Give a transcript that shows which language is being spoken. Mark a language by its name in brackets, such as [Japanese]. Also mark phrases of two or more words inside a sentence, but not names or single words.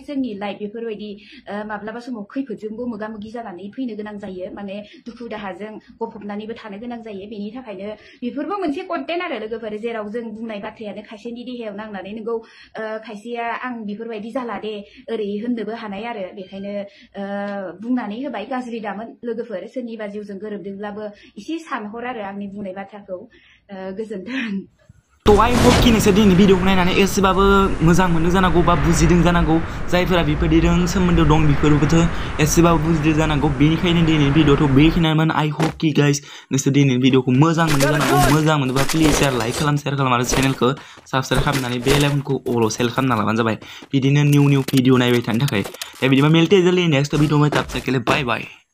[Bodo] जोंनि लाइफ बेफोरबायदि माब्लाबा समाव खैफोदजोंबो मोगा मोगि जानानै फैनो गोनां जायो माने दुखु दाहाजों गफबनानैबो थानो गोनां जायो बेनि थाखायनो बेफोरबो मोनसे कन्टेन्ट आरो लोगोफोर जेराव जों बुंनाय बाथ्रायानो खायसेनि देहायाव नांनानै नोंगौ खायसेया आं बेफोरबायदि जाला दे ओरै होननोबो हानाय आरो बेखायनो बुंनानै होबाय गाज्रि दामोन लोगोफोर सोरनिबा जिउजों गोरोबदोंब्लाबो इसे सानहर आरो आंनि बुंनाय बाथ्राखौ गोजोनथों तो [English] I hope [Bodo] कि नोंसोर दिनै भिडिअखौ नायनानै एसेबाबो मोजां मोनदों जानांगौ बा बुजिदों जानांगौ जायफोरा बेफोरजों सोमोन्दो दं बेफोरबोथ' एसेबाबो बुजिदों जानांगौ बेनिखायनो दिनैनि भिडिअ'थ' बेखिनियानोमोन [English] I hope [Bodo] कि गाइस नोंसोर दिनैनि भिडिअ'खौ मोजां मोनदों जानांगौ मोजां मोनोबा [English] please share like [Bodo] खालाम आरो चेनेलखौ साबस्क्राइब खालामनानै बेल आइकनखौ अल सेल खालामना लाबानो जाबाय बिदिनो [English] new video [Bodo] नायबाय थानो थाखाय दा बिदिबा [Hindi] मिलते जल्दी नेक्स्ट भिडिअ में तब तक के लिए बाय बाय।